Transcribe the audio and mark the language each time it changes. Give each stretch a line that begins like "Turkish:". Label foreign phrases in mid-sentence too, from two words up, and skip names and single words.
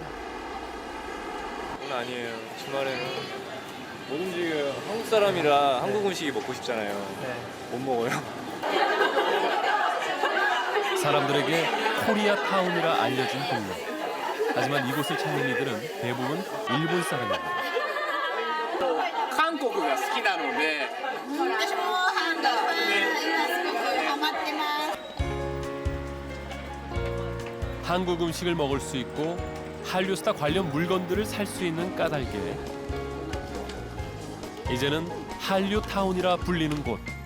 Korean: 오늘 아니에요. 주말에는 못 움직여요. 한국 사람이라 한국 음식이 먹고 싶잖아요. 못 먹어요. 사람들에게 코리아타운이라 알려진 동네. 하지만 이곳을 찾는 이들은 대부분 일본 사람입니다.
Japanese: 韓国が好きなので私も韓国今すごくハマってます
Korean: 한국 음식을 먹을 수 있고 한류 스타 관련 물건들을 살 수 있는 까닭에 이제는 한류 타운이라 불리는 곳.